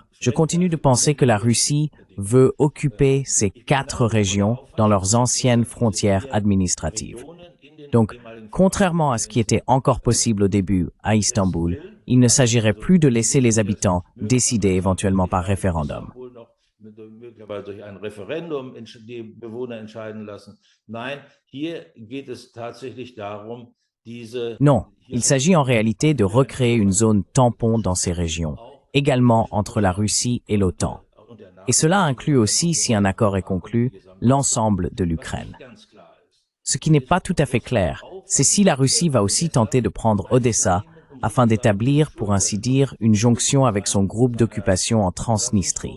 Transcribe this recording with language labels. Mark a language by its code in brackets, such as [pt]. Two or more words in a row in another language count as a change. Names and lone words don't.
[fr] Je continue de penser que la Russie veut occuper ces 4 régions dans leurs anciennes frontières administratives. Donc, contrairement à ce qui était encore possible au début à Istanbul, il ne s'agirait plus de laisser les habitants décider éventuellement par référendum. [de] Durch ein Referendum die Bewohner entscheiden lassen. Nein, hier geht es tatsächlich darum, [fr] Non, il s'agit en réalité de recréer une zone tampon dans ces régions, également entre la Russie et l'OTAN. Et cela inclut aussi, si un accord est conclu, l'ensemble de l'Ukraine. Ce qui n'est pas tout à fait clair, c'est si la Russie va aussi tenter de prendre Odessa afin d'établir, pour ainsi dire, une jonction avec son groupe d'occupation en Transnistrie.